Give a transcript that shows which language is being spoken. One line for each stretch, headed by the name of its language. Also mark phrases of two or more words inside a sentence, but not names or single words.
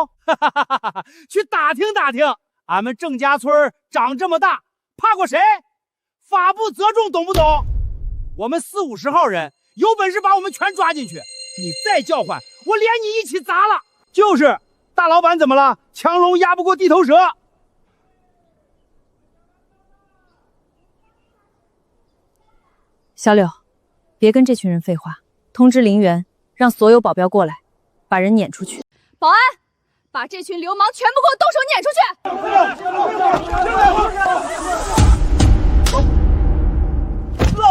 Chinese: 去打聽打聽，俺們鄭家村長這麼大，怕過誰？法不責眾，懂不懂？我們40、50號人，有本事把我們全抓進去，你再叫喚，我連你一起砸了。就是，大老板怎麼了？ 強龍壓不過地頭蛇。小柳，別跟這群人廢話，通知陵園，讓所有保鏢過來，把人攆出去。保安，把這群流氓全部給我動手攆出去！